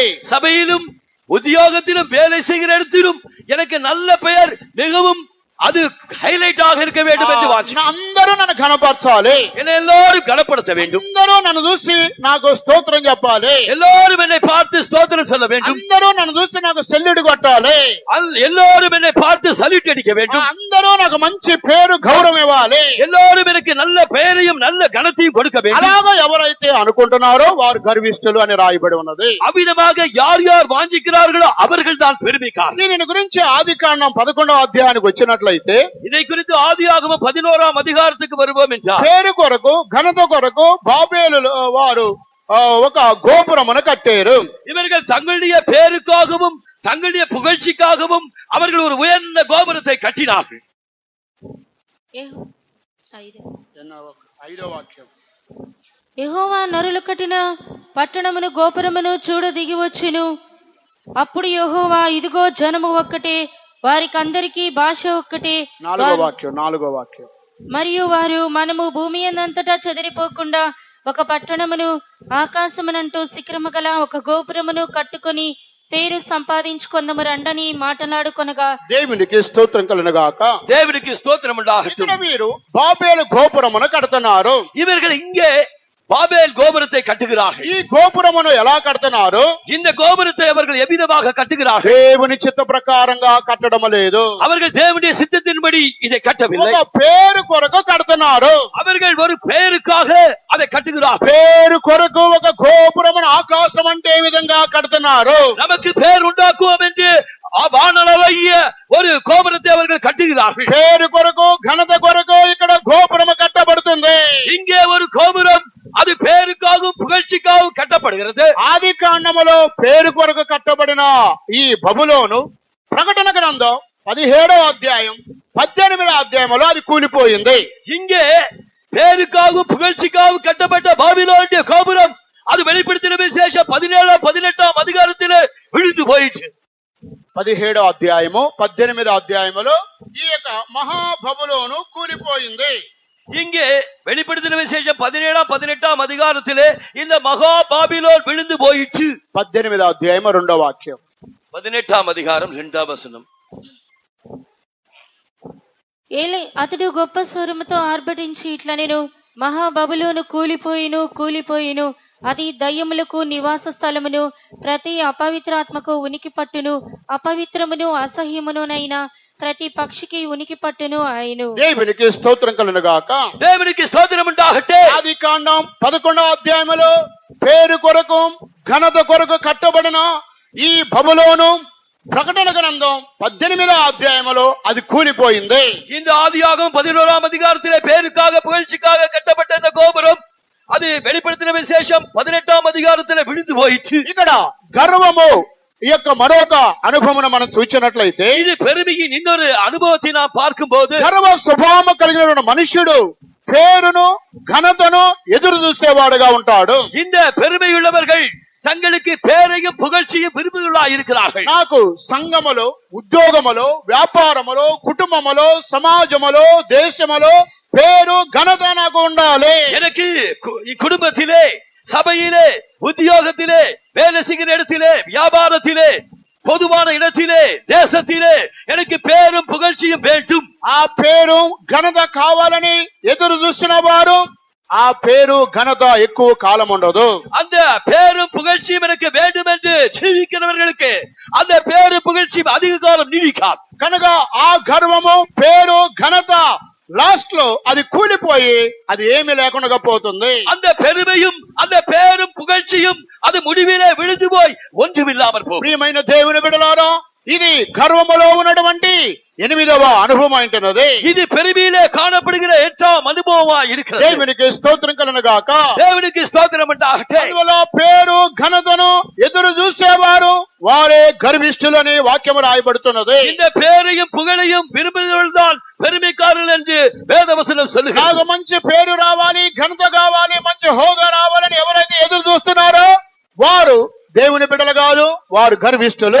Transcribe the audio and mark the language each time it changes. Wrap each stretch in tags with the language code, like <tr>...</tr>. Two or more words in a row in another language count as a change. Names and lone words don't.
<ta>சபையிலும் உத்தியோகத்திலும் வேலை செய்கிற இடத்திலும் எனக்கு நல்ல பெயர் மிகவும் அது ஹைலைட் ஆக இருக்க வேண்டும் என்று வாஞ்சிக்கிறேன்.</ta> <te>అందరూ నన్ను ఘనపరచాలి,</te> <ta>என்னை எல்லாரும் கனப்படுத்த வேண்டும்,</ta> <te>అందరూ నన్ను చూసి నాకు స్తోత్రం చెప్పాలి,</te> <ta>எல்லாரும் என்னை பார்த்து ஸ்தோத்திரம் சொல்ல வேண்டும்,</ta> <te>అందరూ నన్ను చూసి నాకు సెల్లుడు కొట్టాలి,</te> <ta>எல்லாரும் என்னை பார்த்து சல்யூட் அடிக்க வேண்டும்,</ta> <te>అందరూ నాకు మంచి పేరు గౌరవం ఇవ్వాలి,</te> <ta>எல்லாரும் எனக்கு நல்ல பெயரையும் நல்ல கனத்தையும் கொடுக்க வேண்டும்.</ta> <te>అలాగా ఎవరైతే అనుకుంటున్నారో వారు గర్విష్ఠులు అని రాయబడి ఉన్నది.</te> <ta>அவ்விதமாக யார் யார் வாஞ்சிக்கிறார்களோ அவர்கள் தான் பெருமைக்காரர்கள்.</ta> <te>దీని గురించి ఆదికాండం 11వ అధ్యాయానికి వచ్చినట్లయితే</te> <ta>இதை குறித்து ஆதியாகமம் 11ஆம் அதிகாரத்துக்கு வருவோம் என்றால்,</ta> <te>పేరు కొరకు ఘనత కొరకు బాబేలు వారు ఒక గోపురమును కట్టారు.</te> <ta>இவர்கள் தங்களுடைய பேருக்காகவும் தங்களுடைய புகழ்ச்சிக்காகவும் அவர்கள் ஒரு உயர்ந்த கோபுரத்தை கட்டினார்கள்.</ta> <te>5వ వాక్యం, యెహోవా నరులు కట్టిన పట్టణమును గోపురమును చూడ దిగి వచ్చెను. అప్పుడు యెహోవా, ఇదిగో జనము ఒక్కటే, వారికందరికీ భాష ఒక్కటే, 4వ వాక్యం, మరియు వారు మనము భూమి అంతటా చెదిరిపోకుండా ఒక పట్టణమును ఆకాశమునంటూ శిఖరము గల ఒక గోపురమును కట్టుకొని పేరు సంపాదించుకొందము రండని మాటలాడుకొనగా దేవునికి స్తోత్రం కలుగుగాక.</te> <ta>தேவனுக்கு ஸ்தோத்திரம் உண்டாகட்டும்.</ta> <te>వీరు బాబేలు గోపురమును కడుతున్నారు.</te> <ta>இவர்கள் இங்கே பாபேல் கோபுரத்தை கட்டுகிறார்கள்.</ta> <te>ఈ గోపురమును ఎలా కడుతున్నారు?</te> <ta>இந்த கோபுரத்தை அவர்கள் எவ்விதமாக கட்டுகிறார்கள்?</ta> <te>దేవుని చిత్త ప్రకారంగా కట్టడం లేదు.</te> <ta>அவர்கள் தேவனுடைய சித்தத்தின்படி இதை கட்டவில்லை.</ta> <te>ఒక పేరు కొరకు కడుతున్నారు.</te> <ta>அவர்கள் ஒரு பெயருக்காக அதை கட்டுகிறார்கள்.</ta> <te>పేరు కొరకు ఒక గోపురమును ఆకాశం అంటే ఏ విధంగా కడుతున్నారు?</te> <ta>நமக்கு பெயர் உண்டாக்குவோம் என்று வானளவைய ஒரு கோபுரத்தை அவர்கள் கட்டுகிறார்கள்.</ta> <te>పేరు కొరకు ఘనత కొరకు ఇక్కడ గోపురము కట్టబడుతుంది.</te> <ta>இங்கே ஒரு கோபுரம் அது பேருக்காகவும் புகழ்ச்சிக்காகவும் கட்டப்படுகிறது.</ta> <te>ఆది కాండములో పేరు కొరకు కట్టబడిన ఈ బబులోను ప్రకటన గ్రంథం 17వ అధ్యాయం 18వ అధ్యాయంలో అది కూలిపోయింది.</te> <ta>இங்கே பேருக்காகவும் புகழ்ச்சிக்காகவும் கட்டப்பட்ட பாபிலோனுடைய கோபுரம் அது வெளிப்படுத்தின விசேஷம் 17 18ஆம் அதிகாரத்திலே விழுந்து போயிற்று.</ta> <te>17వ అధ్యాయము 18వ అధ్యాయములో ఈ యొక్క మహాబబులోను కూలిపోయింది.</te> <ta>இங்கே வெளிப்படுத்தின விசேஷம் 17-18 அதிகாரத்திலே இந்த மகா பாபிலோன் விழுந்து போயிற்று.</ta> <te>18వ అధ్యాయం 2వ వాక్యం.</te> <ta>18 அதிகாரம் 2వ వచనం.</ta> <te>ఏలే అతడు గొప్ప స్వరముతో ఆర్భటించి ఇట్లా నేను మహాబబులోను కూలిపోయిను కూలిపోయిను, అది దయ్యములకు నివాస స్థలమును, ప్రతి అపవిత్రాత్మకు ఉనికి పట్టును, అపవిత్రమును అసహ్యమునునైన ప్రతి పక్షికి ఉనికి పట్టును ఆయను. దేవునికి స్తోత్రం కలుగును గాక. దేవునికి స్తోత్రం ఉండాగట్టే. ఆదికాండం 11వ అధ్యాయములో పేరు కొరకు ఘనత కొరకు కట్టబడిన ఈ బబులోను ప్రకటన గ్రంథం 18వ అధ్యాయములో అది కూలిపోయింది.</te> <ta>இந்த ஆதியாகமம் 11ஆம் அதிகாரத்திலே பேருக்காக புகழ்ச்சிக்காக கட்டப்பட்ட இந்த கோபுரம் அது வெளிப்படுத்தின விசேஷம் 18ஆம் அதிகாரத்திலே விழுந்து போயிற்று.</ta> <te>ఇక్కడ గర్వము ఈ యొక్క మరొక అనుభవమును మనం చూచినట్లయితే</te> <ta>இது பெருமையின் இன்னொரு அனுபவத்தை நாம் பார்க்கும்போது</ta> <te>గర్వ స్వభావం కలిగిన మనుష్యుడు పేరును ఘనతను ఎదురు చూసేవాడుగా ఉంటాడు.</te> <ta>இந்த பெருமையுள்ளவர்கள் தங்களுக்கு பேரையும் புகழ்ச்சியும் விரும்புகிறாய் இருக்கிறார்கள்.</ta> <te>నాకు సంఘములో, ఉద్యోగములో, వ్యాపారములో, కుటుంబములో, సమాజములో, దేశములో పేరు ఘనత నాకు ఉండాలి.</te> <ta>எனக்கு குடும்பத்திலே, சபையிலே, உத்தியோகத்திலே, வேலை செய்கிற இடத்திலே, வியாபாரத்திலே, பொதுவான இடத்திலே, தேசத்திலே எனக்கு பேரும் புகழ்ச்சியும் வேண்டும்.</ta> <te>ఆ పేరు ఘనత కావాలని ఎదురు చూసిన వారు ఆ పేరు ఘనత ఎక్కువ కాలం ఉండదు.</te> <ta>அந்த பேரும் புகழ்ச்சியும் எனக்கு வேண்டும் என்று ஜீவிக்கிறவர்களுக்கு அந்த பேரும் புகழ்ச்சியும் அதிக காலம் நீடிக்காது.</ta> <te>కనుక ఆ గర్వము పేరు ఘనత లాస్ట్ లో అది కూలిపోయి అది ఏమీ లేకుండా పోతుంది.</te> <ta>அந்த பெருமையும் அந்த பேரும் புகழ்ச்சியும் அது முடிவிலே விழுந்து போய் ஒன்றுமில்லாமல் போகும்.</ta> <te>ప్రియమైన దేవుని బిడ్డలారా, ఇది గర్వములో ఉన్నటువంటి 8వ అనుభవం అంటున్నది.</te> <ta>இது பெருமையிலே காணப்படுகிற 8ஆம் அனுபவமா இருக்கிறது.</ta> <te>దేవునికి స్తోత్రం కలుగును గాక. దేవునికి స్తోత్రం ఉండాగట్టే. అందువల్ల పేరు ఘనతను ఎదురు చూసేవారు వారే గర్విష్ఠులని వాక్యము రాయబడుతున్నది.</te> <ta>இந்த பேரையும் புகழையும் விரும்புகிறவர்கள்தான் பெருமைக்காரர்கள் என்று வேதவசனம் சொல்லுகிறது.</ta> <te>నాకు మంచి పేరు రావాలి, ఘనత కావాలి, మంచి హోదా రావాలని ఎవరైతే ఎదురు చూస్తున్నారో వారు దేవుని బిడ్డలు కాదు, వారు గర్విష్ఠులు.</te>